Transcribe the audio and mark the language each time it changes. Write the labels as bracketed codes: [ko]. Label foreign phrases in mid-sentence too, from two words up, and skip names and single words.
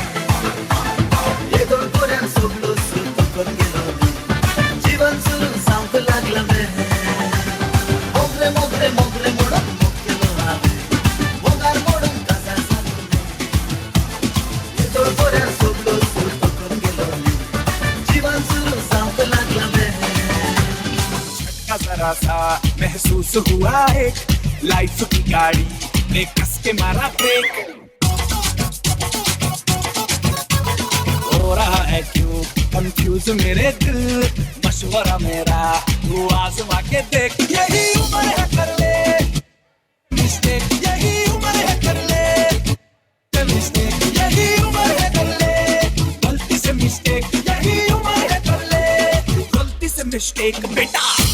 [mr] जीवन सुरू सांगू लागलं [kok] मोगरे मोगरे मोगरे म्हणून मोग केलो हांवें मोगार पडून काजार जालो येदोळ पोऱ्यान सोगलो सूर तकून गेलो [mr] जीवन सुरू सांगू लागलं [hi] झटका जरा सा महसूस हुआ एक लाइफ की गाड़ी ने कस के मारा ब्रेक हो रहा है क्यों कंफ्यूज मेरे दिल मशवरा मेरा तू आजमा के देख यही उम्र है कर ले मिस्टेक यही उम्र है कर ले मिस्टेक यही उम्र है कर ले गलती से मिस्टेक यही उम्र है कर ले गलती से मिस्टेक बेटा